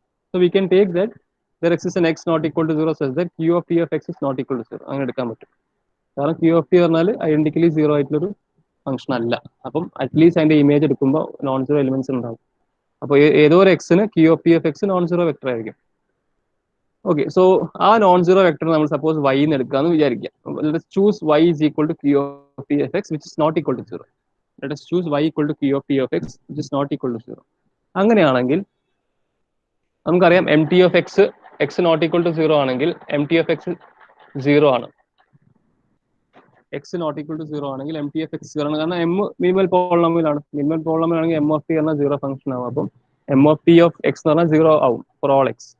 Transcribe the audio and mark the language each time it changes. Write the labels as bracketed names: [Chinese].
[English] So we can take that there exists an x not equal to 0 such that q of t of x is not equal to 0. [Malayalam] അങ്ങനെ എടുക്കാൻ പറ്റും. കാരണം Q of T പറഞ്ഞാൽ ഐഡന്റിക്കലി 0 ആയിട്ടുള്ളൊരു function അല്ല. അപ്പം at least അതിന്റെ image എടുക്കുമ്പോൾ നോൺ സീറോ എലിമെന്റ്സ് ഉണ്ടാവും. അപ്പോൾ ഏതോ ഒരു എക്സിന് Q of T of X non zero vector ആയിരിക്കും. ഓക്കെ, സോ ആ നോൺ സീറോ വെക്ടർ നമ്മൾ സപ്പോസ് y എന്ന് എടുക്കാന്ന് വിചാരിക്കാം. [English] Choose y is equal to q of t of x which is not equal to 0. Let us choose y equal to q of t of x which is not equal to 0. [Malayalam] അങ്ങനെയാണെങ്കിൽ നമുക്കറിയാം M T of X not equal to 0 ആണെങ്കിൽ M T of X 0 ആണ്. X not equal to 0 ആണെങ്കിൽ M T F X 0 ആണ്. കാരണം M minimal polynomial ആണ്. Minimal polynomial ആണെങ്കിൽ M of T പറഞ്ഞാൽ 0 ഫംഗ്ഷൻ ആവും. അപ്പം M of T of X എന്ന് പറഞ്ഞാൽ 0 ആവും ഫോർ ഓൾ എക്സ്.